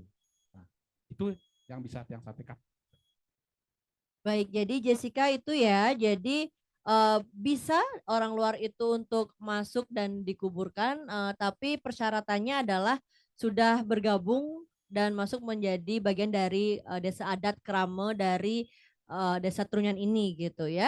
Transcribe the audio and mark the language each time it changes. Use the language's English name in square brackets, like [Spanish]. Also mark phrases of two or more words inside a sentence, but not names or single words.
[Indonesian] Nah, itu yang bisa yang sampaikan. Baik, jadi Jessica itu ya, jadi bisa orang luar itu untuk masuk dan dikuburkan, tapi persyaratannya adalah sudah bergabung dan masuk menjadi bagian dari desa adat Krama dari desa Trunyan ini gitu ya.